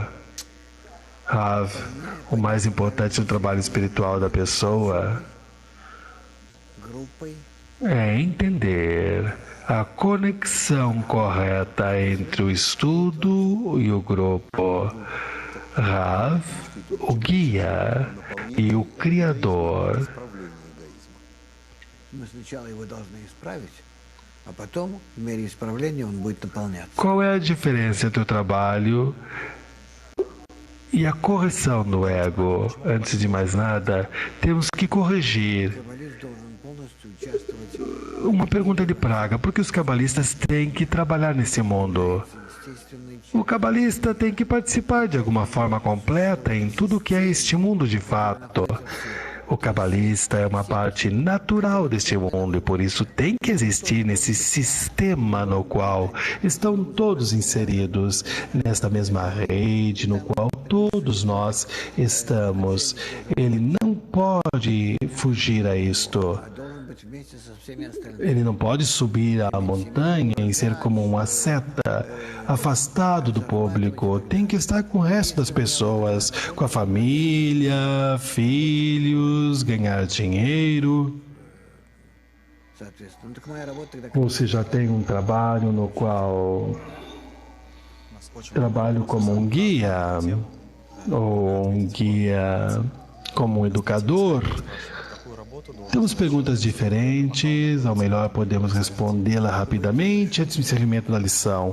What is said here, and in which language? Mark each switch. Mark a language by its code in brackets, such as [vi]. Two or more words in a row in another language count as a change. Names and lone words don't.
[pt] Rav, o mais importante no trabalho espiritual da pessoa [ru] Группой [pt] é entender a conexão correta entre o estudo e o grupo. Rav, o guia e o criador. [ru] Исправление эгоизма. мы сначала его должны исправить, а потом, в мере исправления, он будет наполняться. [pt] Qual é a diferença entre o trabalho e a correção do ego? Antes de mais nada, temos que corrigir. [ru] Каббалист должен полностью участвовать [pt] Uma pergunta de praga: por que os cabalistas têm que trabalhar nesse mundo? [ru] в естественной [pt] O cabalista tem que participar de alguma forma completa em tudo o que é este mundo de fato. O cabalista é uma parte natural deste mundo e por isso tem que existir nesse sistema no qual estão todos inseridos, nesta mesma rede no qual todos nós estamos. Ele não pode fugir a isto. [ru] должен быть быть вместе со всеми остальными. [pt] Ele não pode subir a montanha e ser como um asceta, afastado do público. Tem que estar com o resto das pessoas, com a família, filhos, ganhar dinheiro. [ru] Соответственно. Ну, так моя работа тогда... [pt] Você já tem um trabalho no qual trabalho como um guia, ou um guia como um educador. Temos perguntas diferentes, ao melhor podemos respondê-la rapidamente antes do encerramento da lição.